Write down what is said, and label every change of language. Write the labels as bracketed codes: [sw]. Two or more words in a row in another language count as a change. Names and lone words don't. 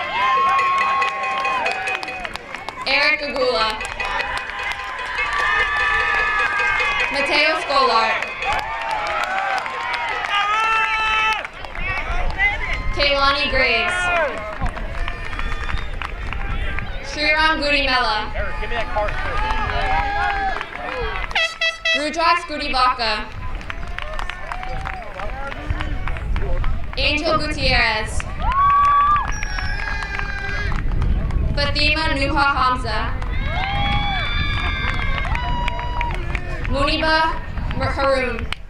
[en] Eric Agula. Mateo Scolart. Kaylani Graves. Sriram Gudimella. Eric, give me that card. Rudrak Gudibaka. Angel Gutierrez. Fatima Nuha Hamza. Muniba Haroon.